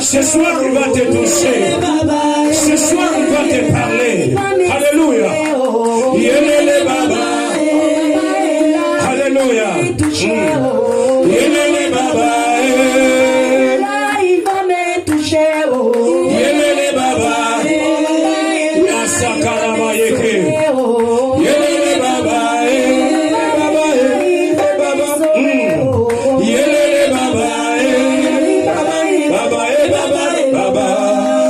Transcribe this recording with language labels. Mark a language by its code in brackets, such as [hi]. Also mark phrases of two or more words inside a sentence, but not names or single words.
[fr] Ce soir il va te toucher. Ce soir il va te parler. Alléluia. [ln] Yelele baba. [fr] Alléluia. [ln] Yelele baba. [fr] Il va me toucher. [ln] Yelele baba. Asakara yeke. Yelele baba. Baba. Yelele baba. Baba. Baba.